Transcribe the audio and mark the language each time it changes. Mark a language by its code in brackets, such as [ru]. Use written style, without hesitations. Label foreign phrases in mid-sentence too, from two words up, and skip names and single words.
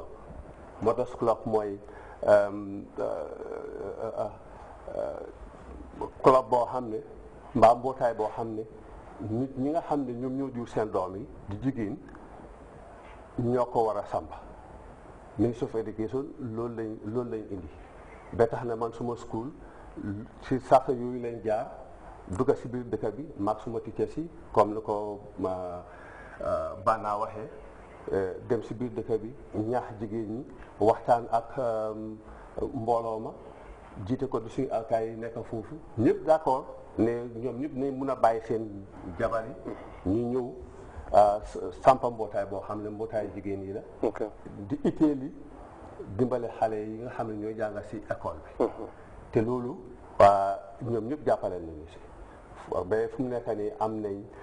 [wo] Mothers Club mooy club boo xam ne mbaa mbootaay boo xam ne nit ñi nga xam ne ñoom ñoo jur seen doom yi di jigéen ñoo ko war a sàmba. Ministry of Education loolu lañ indi ba tax na man suma school si sax yooyu lañ jaar dugga si biir dëkk bi maag suma teachers yi comme ni ko Bana waxee dem si biir dëkk bi ñaax jigéen ñi waxtaan ak mbooloo ma jiite ko du suñu alkaay yi nekk foofu ñëpp d'accord ne ñoom ñëpp nañ mun a bàyyi seen jabar yi ñu ñëw sampa mbootaay boo xam ne mbootaay jigéen yi la di itteeli dimbale xale yi nga xam ne ñooy jàngal si école bi te loolu ñoom ñëpp jàppale nañu si ba fu mu nekk nii am nañ